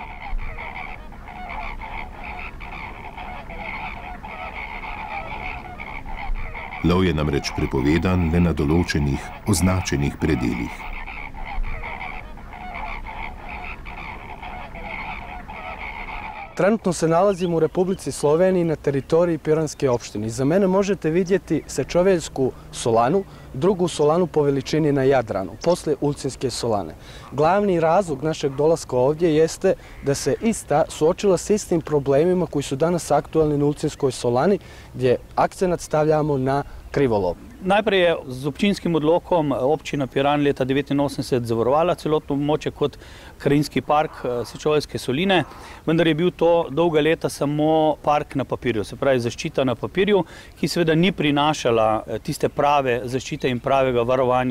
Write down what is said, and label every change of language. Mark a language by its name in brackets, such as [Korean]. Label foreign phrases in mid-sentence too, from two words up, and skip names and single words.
[Slovenian] Lov je namreč prepovedan le na določenih, označenih predelih. [Serbian] Trenutno se nalazimo u Republici Sloveniji na teritoriji Piranske opštine. Iza mene možete vidjeti Sečoveljsku solanu, drugu solanu po veličini na Jadranu, posle Ulcinske solane. Glavni razlog našeg dolaska ovdje jeste da se ista suočila s istim problemima koji su danas aktualni na Ulcinskoj solani, gdje akcenat stavljamo na krivolov. [Slovenian] Najprej je z občinskim odlokom občina Piran leta 1989 zavarovala celotno območje kot krajinski park Sečoveljske soline, vendar je bil to dolga leta samo park na papirju, se pravi zaščita na papirju, ki seveda ni prinašala tiste prave zaščite in pravega varovanja